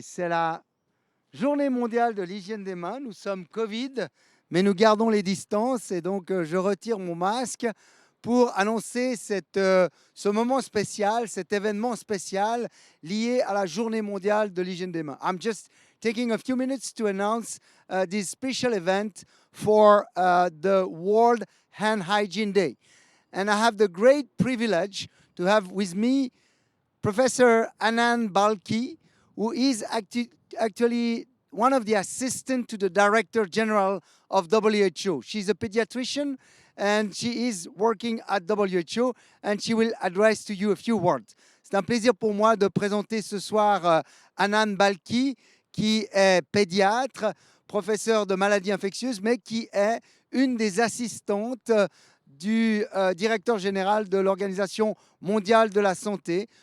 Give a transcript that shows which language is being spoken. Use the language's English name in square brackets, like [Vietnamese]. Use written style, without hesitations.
[French] C'est la journée mondiale de l'hygiène des mains. Nous sommes Covid, mais nous gardons les distances et donc je retire mon masque pour annoncer ce moment spécial, cet événement spécial lié à la journée mondiale de l'hygiène des mains. [English] I'm just taking a few minutes to announce this special event for the World Hand Hygiene Day. And I have the great privilege to have with me Professor Anand Balki, who is actually one of the assistants to the Director General of WHO. She's a pediatrician and she is working at WHO and she will address to you a few words. [French] C'est un plaisir pour moi de présenter ce soir Anand Balki, qui est pédiatre, professeur de maladies infectieuses, mais qui est une des assistantes du directeur général de l'Organisation mondiale de la santé.